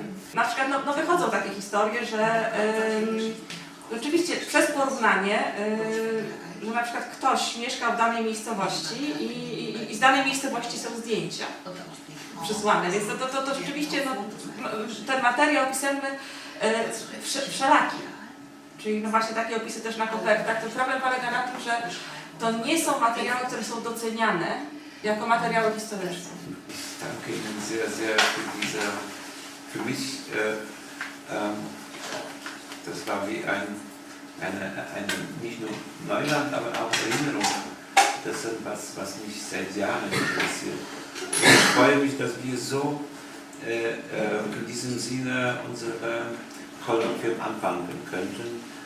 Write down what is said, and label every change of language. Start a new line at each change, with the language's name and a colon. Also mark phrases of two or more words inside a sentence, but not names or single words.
Polish: Na przykład no wychodzą takie historie, że oczywiście przez porównanie, że na przykład ktoś mieszka w danej miejscowości i z danej miejscowości są zdjęcia przysłane, więc to rzeczywiście ten materiał pisemny wszelaki. Czyli no właśnie takie opisy też na kopertach. To problem polega na tym, że to nie są materiały, które są doceniane jako materiały historyczne.
German: Danke Ihnen sehr, sehr für mich, das war wie eine nicht nur Neuland, aber auch Erinnerung. Das ist was mich seit Jahren interessiert. Ich freue mich, dass wir so in diesem Sinne unsere Kolloquium anfangen könnten.